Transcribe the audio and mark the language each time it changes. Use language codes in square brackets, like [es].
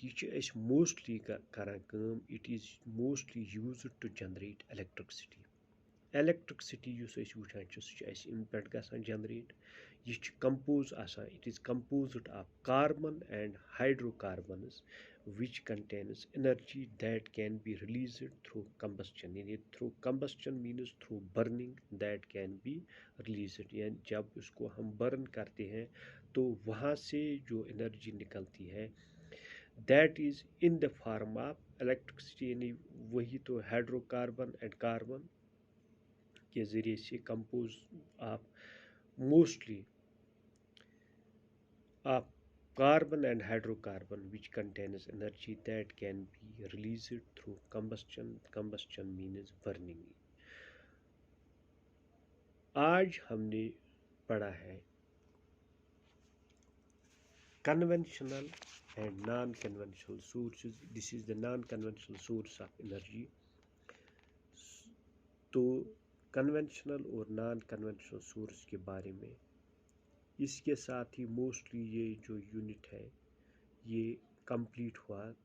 [ks] یہِ چھِ أسۍ موسٹلی کران کٲم [en] it is mostly used to generate electricity [ks] یُس أسۍ وٕچھان چھِ سُہ چھُ اَسہِ اَمہِ پٮ۪ٹھ گژھان جنریٹ. یہِ چھِ کمپوز آسان [en] It is composed of carbon and hydrocarbons which contains energy that can be released through combustion. یعنی through combustion means through burning that can be released. [ur] یعنی جب اس کو ہم برن کرتے ہیں تو وہاں سے جو انرجی نکلتی ہے [en] that is in the form of electricity. [ur] یعنی وہی تو ہائیڈرو کاربن اینڈ کاربن کے ذریعے سے compose of mostly of [en] carbon and hydrocarbon which contains energy that can be released through combustion. Combustion means burning. [ur] آج ہم نے پڑھا ہے [en] conventional and non-conventional sources. This is the non-conventional source of energy. تو [ur] conventional اور naan conventional source کے بارے میں. اس کے ساتھ ہی موسٹلی یہ جو یونٹ ہے یہ کمپلیٹ ہوا.